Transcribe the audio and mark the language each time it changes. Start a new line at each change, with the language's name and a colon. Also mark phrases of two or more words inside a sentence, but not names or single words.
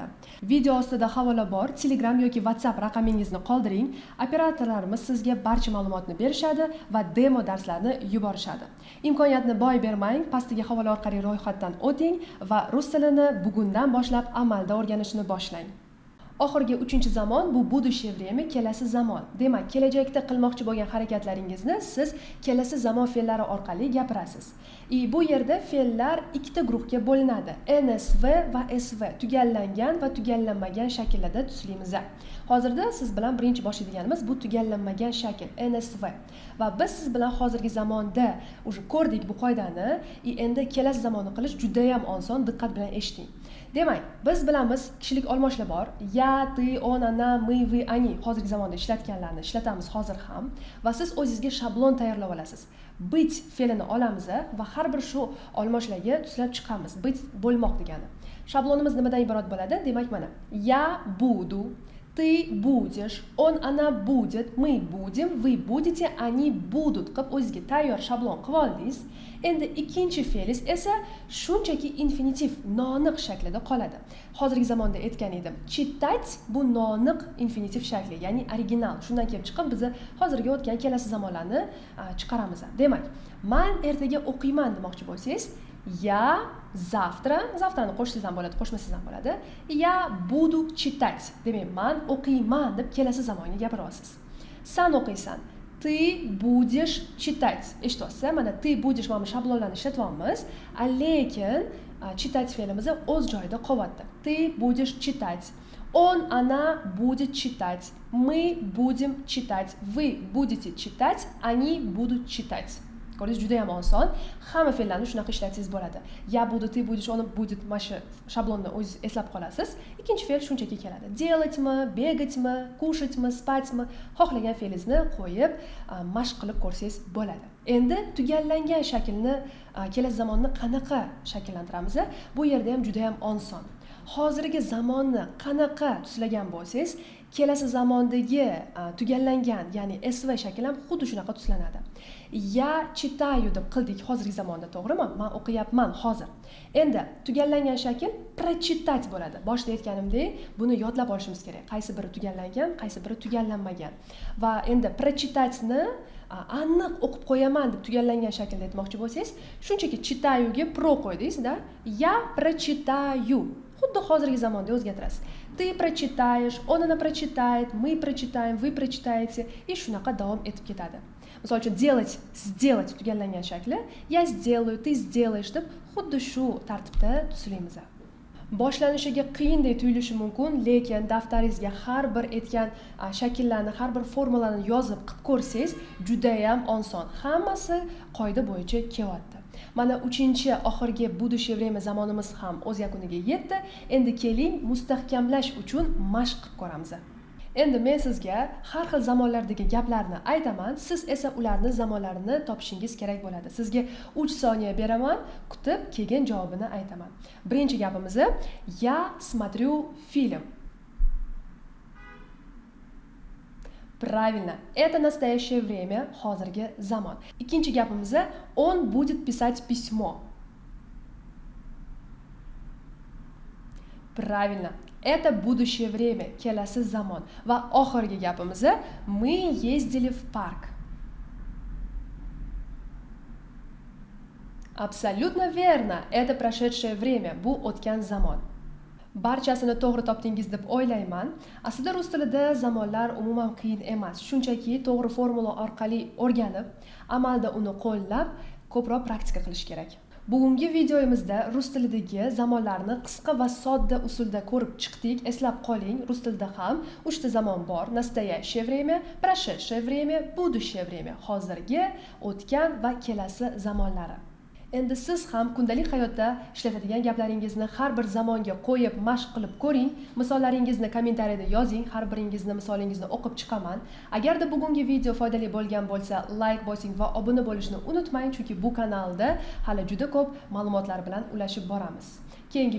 Uzbek: Video ostida havola bor. Telegram yoki WhatsApp raqamingizni qoldiring. Operatorlarimiz sizga barcha ma'lumotni berishadi va demo darslarni yuborishadi. Imkoniyatni boy bermang, pastdagi havola orqali ro'yxatdan o'ting va rus tilini bugundan boshlab amalda o'rganishni boshlang. Oxirgi 3-zamon bu
Russian: будущее время,
Uzbek: kelasi zamon. Demak, kelajakda qilmoqchi bo'lgan harakatlaringizni siz kelasi zamon fe'llari orqali gapirasiz. Bu yerda fe'llar ikkita guruhga bo'linadi. NSV va SV, tugallangan va tugallanmagan shakllarda tuslaymiz. Hozirda siz bilan birinchi boshlaydiganimiz bu tugallanmagan shakl NSV. Va biz siz bilan hozirgi zamonda уже ko'rdik bu qoidani. Endi kelasi zamonni qilish juda ham oson, diqqat bilan eshiting. Demak, biz bilamiz kishilik olmoshlar bor.
Russian: Я, ты, он, она, мы, вы, они.
Uzbek: Hozirgi zamonda ishlatganlarni ishlatamiz hozir ham va siz o'zingizga shablon tayyorlab olasiz. Быть fe'lini olamiz va har bir shu olmoshlarga tuslab chiqamiz. Быть bo'lmoq degani. Shablonimiz nimadan iborat bo'ladi? Demak, mana
Russian: я буду, Ты будешь, он, она будет, мы будем, вы будете, они будут
Uzbek: qilib o'zingizga tayyor shablon qilib oldingiz. Endi ikkinchi fe'lis esa shunchaki infinitiv noaniq shaklida qoladi. Hozirgi zamonda aytgan edim. Читать bu noaniq infinitiv shakli, ya'ni original. Shundan kelib chiqib biz hozirgi o'tgan kelasi zamonlarni chiqaramiz. Demak, men ertaga o'qiyman demoqchi bo'lsangiz,
Russian: я завтра,
Uzbek: завтрani qo'shsangiz ham bo'ladi, qo'shmasangiz ham bo'ladi.
Russian: Я буду читать.
Uzbek: Demak, men o'qiyman deb kelasi zamonga gapiryapsiz. Sen o'qiysan.
Russian: Ты будешь читать.
Uzbek: Eshitasiz, mana
Russian: ты будешь
Uzbek: mana shablonlarni ishlatyapmiz, lekin читать fe'limiz o'z joyida qolyapti.
Russian: Ты будешь читать. Он, она будет читать. Мы будем читать. Вы будете читать. Они будут читать.
Uzbek: Ko'rdingiz, juda ham oson. Hamma fe'llarni shunaqa ishlatsangiz bo'ladi.
Russian: Я буду, ты будешь, он будет
Uzbek: mana shablonni o'zingiz eslab qolasiz. Ikkinchi fe'l shunchaki keladi. Делатьmi, бегатьmi, кушатьmi, спатьmi, xohlagan fe'lingizni qo'yib mashq qilib ko'rsangiz bo'ladi. Endi tugallangan shaklni kelasi zamonni qanaqa shakllantiramiz? Bu yerda ham juda ham oson. Hozirgi zamonni qanaqa tuslagan bo'lsangiz, kelasi zamondagi tugallangan, ya'ni SV shakl ham xuddi shunaqa tuslanadi.
Russian: Я читаю
Uzbek: deb qildik hozirgi zamonda, to'g'rimi? Men o'qiyapman hozir. Endi tugallangan shakl прочитать bo'ladi. Boshida aytganimdek, buni yodlab olishimiz kerak. Qaysi biri tugallangan, qaysi biri tugallanmagan. Va endi прочитать-ni aniq o'qib qo'yaman deb tugallangan shaklda aytmoqchi bo'lsangiz, shunchaki читаю-ga pro qo'ydingiz-da.
Russian: Я прочитаю.
Uzbek: Xuddi hozirgi zamonda o'zgartirasiz.
Russian: Ты прочитаешь, он, она прочитает, мы прочитаем, вы прочитаете и
Uzbek: shunaqa davom etib ketadi. Misol uchun
Russian: делать, сделать
Uzbek: tugallangan shakli,
Russian: я сделаю, ты сделаешь
Uzbek: deb xuddi shu tartibda tuslaymiz. Boshlanishiga qiyindek tuyulishi mumkin, lekin daftaringizga har bir aytgan shakllarni, har bir formulalarni yozib qilib ko'rsangiz, juda ham oson. Hammasi qoida bo'yicha kelyapti. Mana 3-chi oxirgi
Russian: будущее время
Uzbek: zamonimiz ham o'z yakuniga yetdi. Endi keling mustahkamlash uchun mashq qilib ko'ramiz. Endi men sizga har xil zamonlardagi gaplarni aytaman, siz esa ularni zamonlarini topishingiz kerak bo'ladi. Sizga 3 soniya beraman, kutib kelgan javobini aytaman. Birinchi gapimiz:
Russian: Я смотрю фильм. Правильно, это настоящее время,
Uzbek: hozirgi zamon. Ikkinchi gapimiz:
Russian: Он будет писать письмо. Правильно, это будущее время,
Uzbek: kelasi zamon. Va oxirgi gapimiz:
Russian: Мы ездили в парк. Абсолютно верно, это прошедшее время,
Uzbek: bu o'tgan zamon. Barchasini to'g'ri topdingiz deb o'ylayman. Aslida rus tilida zamonlar umuman qiyin emas. Shunchaki to'g'ri formula orqali o'rganib, amalda uni qo'llab, ko'proq praktika qilish kerak. Bugungi videomizda rus tilidagi zamonlarni qisqa va sodda usulda ko'rib chiqdik. Eslab qoling, rus tilida ham 3 ta zamon bor:
Russian: настоящее время, прошедшее время, будущее время.
Uzbek: Hozirgi, o'tgan va kelasi zamonlari. Endi siz ham kundalik hayotda ishlatadigan gaplaringizni har bir zamonga qo'yib mashq qilib ko'ring. Misollaringizni kommentariyada yozing, har biringizni misolingizni o'qib chiqaman. Agarda bugungi video foydali bo'lgan bo'lsa, like bosing va obuna bo'lishni unutmang, chunki bu kanalda hali juda ko'p ma'lumotlar bilan ulashib boramiz.